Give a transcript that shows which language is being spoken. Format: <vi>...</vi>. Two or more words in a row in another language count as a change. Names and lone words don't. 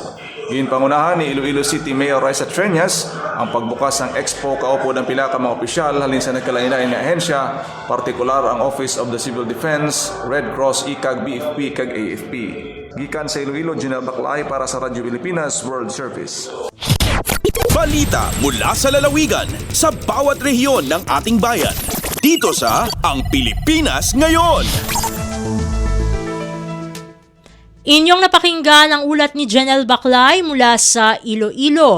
<hil>Ginpangunahan ni Iloilo City Mayor Raisa Treñas ang pagbukas ng expo kaupo ng pila ka mga opisyal halin sa nagkalain-lain nga ahensya, partikular ang Office of the Civil Defense, Red Cross, ICAG, BFP, kag AFP. Gikan sa Iloilo, Janelle Baclay para sa Radyo Pilipinas World Service.</hil> <tl>Balita mula sa lalawigan sa bawat rehiyon ng ating bayan. Dito sa Ang Pilipinas Ngayon. Inyong napakinggan ang ulat ni Janelle Baclay mula sa Iloilo.</tl>